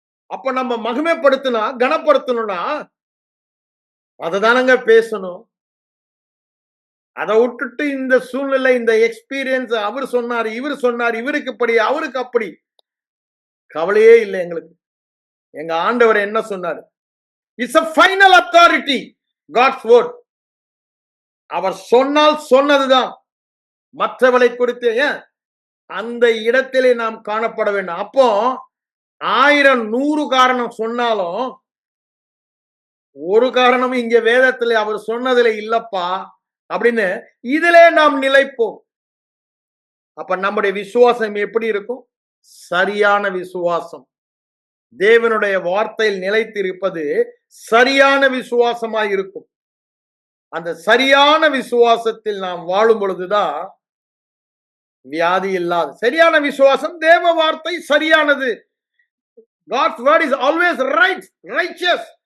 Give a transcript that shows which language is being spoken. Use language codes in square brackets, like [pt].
[ta] அப்ப நம்ம மகிமைப்படுத்தினா கனப்படுத்தணும்னா அததானங்க பேசணும். அதை விட்டுட்டு இந்த சூழ்நிலை, இந்த எக்ஸ்பீரியன்ஸ், அவர் சொன்னார், இவர் சொன்னார், இவருக்கு இப்படி, அவருக்கு அப்படி, கவலையே இல்லை எங்களுக்கு. எங்க ஆண்டவர் என்ன சொன்னார்? [en] It's a final authority, God's word. [ta] அவர் சொன்னால் சொன்னதுதான். மற்றவளை குறித்து ஏன் அந்த இடத்திலே நாம் காணப்பட வேண்டும். அப்போ 1000 100 காரணம் சொன்னாலும் ஒரு காரணமும் இங்க வேதத்திலே அவர் சொன்னதிலே இல்லப்பா அப்படின்னு இதிலே நாம் நிலைப்போம். அப்ப நம்முடைய விசுவாசம் எப்படி இருக்கும்? சரியான விசுவாசம். தேவனுடைய வார்த்தையில் நிலைத்திருப்பது சரியான விசுவாசமாய் இருக்கும். அந்த சரியான விசுவாசத்தில் நாம் வாழும் பொழுதுதான் வியாதி இல்லாத சரியான விசுவாசம். தேவ வார்த்தை சரியானது. [en] God's word is always right, righteous.